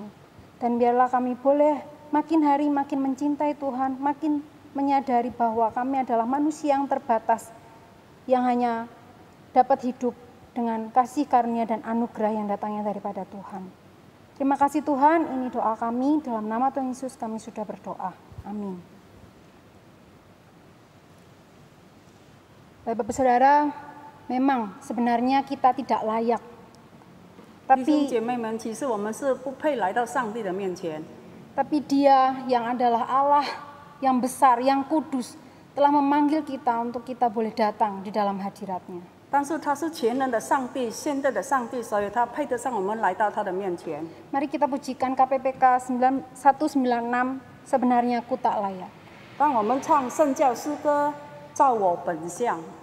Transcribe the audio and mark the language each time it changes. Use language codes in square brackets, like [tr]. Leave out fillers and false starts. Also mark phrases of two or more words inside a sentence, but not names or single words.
[id] Dan biarlah kami boleh makin hari makin mencintai Tuhan, makin menyadari bahwa kami adalah manusia yang terbatas, yang hanya dapat hidup dengan kasih karunia dan anugerah yang datangnya daripada Tuhan. Terima kasih Tuhan, ini doa kami, dalam nama Tuhan Yesus kami sudah berdoa. Amin. Bapak Saudara, memang sebenarnya kita tidak layak. [zh] 弟兄姐妹们，其实我们是不配来到上帝的面前。 [id] Tapi Dia yang adalah Allah yang besar, yang kudus, telah memanggil kita untuk kita boleh datang di dalam hadirat-Nya. [zh] 但是他是全能的上帝，现在的上帝，所以他配得上我们来到他的面前。 [id] Mari kita pujikan KPPK 196, sebenarnya ku tak layak. [zh] 让我们唱圣教诗歌，照我本相。